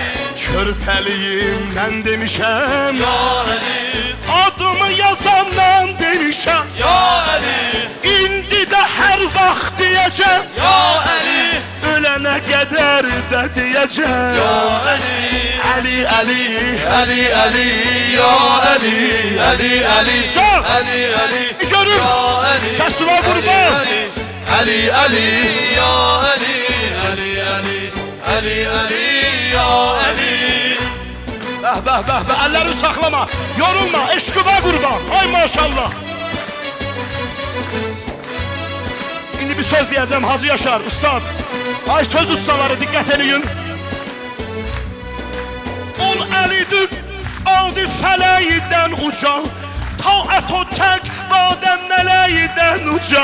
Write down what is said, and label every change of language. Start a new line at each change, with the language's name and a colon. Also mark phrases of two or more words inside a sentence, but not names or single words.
Azerbaijani: Körpəliyimdən demişəm Ya Ali, Adımı yazandan demişəm Ya Ali, İndi də hər vaxt deyəcəm Ya Ali, Ölənə qədər də deyəcəm Ya Ali, Əli, Əli, Ali, Ali, Ya Ali, Ali, Ali, Can! Ali, Ali, Görüm, Ya Ali, səs var qurban. Ali, Ali, Ya Ali, Ali, Ali, Ali, Ali, Ya Ali. Bəh, bəh, bəh, bəh, əlləri saxlama, yorulma, eşqıva qurban, ay maşallah. İndi bir söz deyəcəm Hacı Yaşar, ustad. Ay söz ustaları, diqqət edin. Ol əlidir, aldı fələydən uca, taət o təqvadən mələydən uca.